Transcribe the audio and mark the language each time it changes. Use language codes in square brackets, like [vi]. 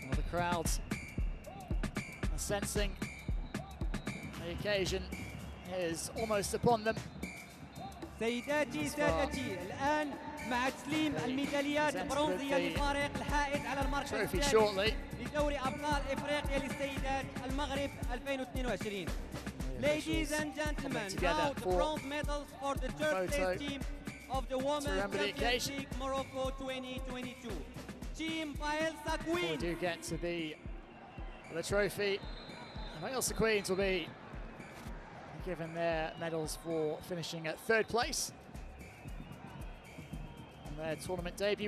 [en] Crowds are sensing the occasion is almost upon them. [ar] سيداتي سادتي الآن مع تسليم الميداليات البرونزية للفريق الحائز على المركز الثالث لدوري أبطال إفريقيا للسيدات المغرب 2022. [en] Ladies and gentlemen, now the bronze medals for the 3rd place team of the Women's Champions League Morocco 2022. Team Bielsa Queens. We do get to the trophy. Bielsa Queens will be given their medals for finishing at 3rd place on their tournament debut.